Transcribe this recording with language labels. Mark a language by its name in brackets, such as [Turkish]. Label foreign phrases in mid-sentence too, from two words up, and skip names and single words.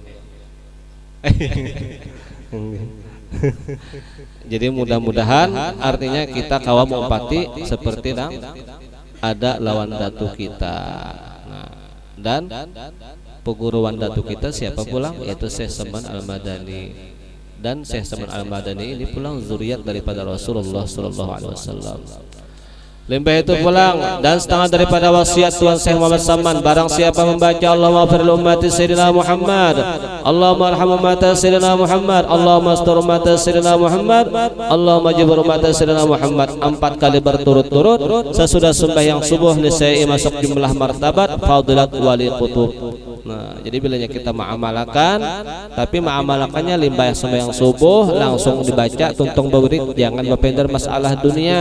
[Banjar] Jadi mudah-mudahan artinya kita kawa mempati seperti ada lawan datu kita. Nah, dan Peguruan datu kita siapa pulang? Yaitu Syekh Saman Al-Madani. Dan Syekh Saman Al-Madani ini pulang zuriat daripada Rasulullah [Arabic] صلى الله عليه وسلم. [Banjar] Limbah itu pulang dan setengah daripada wasiat Tuan Syekh Muhammad Saman, barang siapa membaca [Arabic] اللهم اغفر أمة سيدنا محمد, اللهم ارحم أمة سيدنا محمد, اللهم استر أمة سيدنا محمد, اللهم اجبر أمة سيدنا محمد [Banjar] 4 kali berturut-turut sesudah sembahyang subuh niscaya masuk jumlah martabat fadilat wali qutub. Nah, jadi bilanya kita mengamalkan, tapi mengamalkannya limbah sembahyang subuh langsung dibaca tuntung bewirid, jangan berpender masalah dunia.